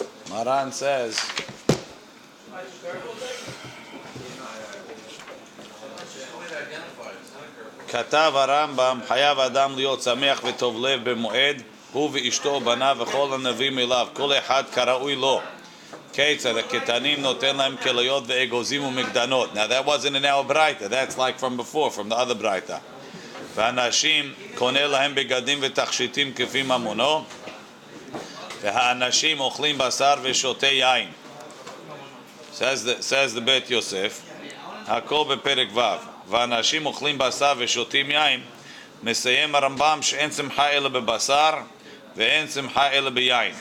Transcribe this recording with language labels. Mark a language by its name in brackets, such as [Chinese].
[Hebrew] Maran says, כתב הרמב"ם, חייב אדם להיות שמח וטוב לב במועד, הוא ואשתו בניו וכל הנביאים אליו, כל אחד כראוי לו. כיצד הקטנים נותן להם כליות ואגוזים ומגדנות. [English] Now that wasn't in our Braita, that's like from before, from the other Braita. [Hebrew] והאנשים קונה להם בגדים ותכשיטים כפי ממונו, והאנשים אוכלים בשר ושותה יין. Says the בית יוסף, הכל בפרק ו', והאנשים אוכלים בשר ושותים יין, מסיים הרמב"ם שאין שמחה אלא בבשר ואין שמחה אלא ביין.